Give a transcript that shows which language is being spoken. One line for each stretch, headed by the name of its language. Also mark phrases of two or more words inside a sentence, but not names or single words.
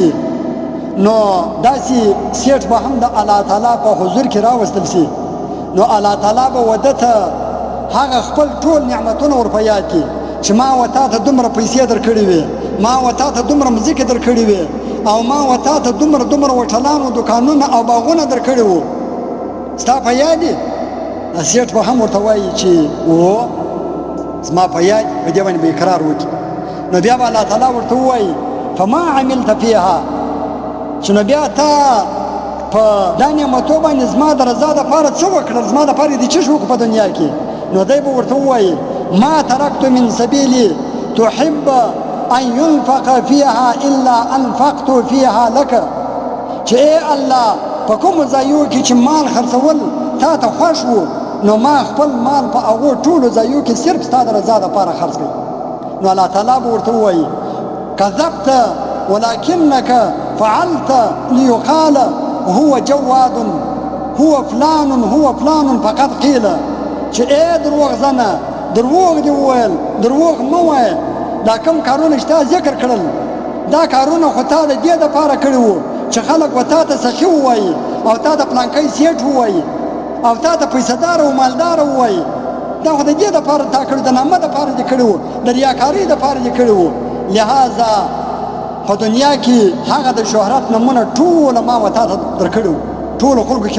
Pashto: نو داسې سیټ به هم د الله تعالی په حضور کې راوستل شي، نو الله تعالی به وده ته هغه خپل ټول نعمتونه ور په یاد کړي چې ما وتا ته دومره پیسې درکړې وې، ما وتا ته دومره مځکې درکړې وې، او ما وتا ته دومره هوټلان او دوکانونه او باغونه درکړي وو، ستا په یاد دي؟ سیټ به هم ورته وایي چې و زما په یاد، په دې باندې به اقرار وکړي. نو بیا به الله تعالی ورته ووایي
Arabic: فما عملت فیها،
Pashto: چې نو بیا تا په دا نعمتو باندې زما د رضا دپاره څه وکړل، زما دپاره دې څه وکړو په دنیا کې؟ نو دی به ورته ووایي
Arabic: ما ترکت من سبیلی تحب ان ينفق فيها الا انفقت فيها لك،
Pashto: چې ای الله په کومو ځایو کې چې مال خرڅول تا ته خوښ وو نو ما خپل مال په هغو ټولو ځایو کې صرف ستا د رضا دپاره خرڅ کړي. نو الله تعالی به ورته ووایي
Arabic: کذبت ولكنك فعلت ليقال هو جواد هو فلان فقد قيل
Pashto: چې اے دروغ زنه دروغ دی وویل دروغ مه وایه دا کوم کارونه چې تا ذکر کړل دا کارونه خو تا د دې دپاره کړي وو چې خلک به تا ته سخي ووایي او تا د پلانکی سیټ ووایي او تا ته پیسهدار او مالدار ووایي دا خو د دې دپاره تا کړي د نامه دپاره دې کړي وو د ریاکارۍ دپاره دې کړي وو لهذا په دنیا کې هغه د شهرت نمونه ټوله ما و تا ته درکړي وو ټولو خلکو کې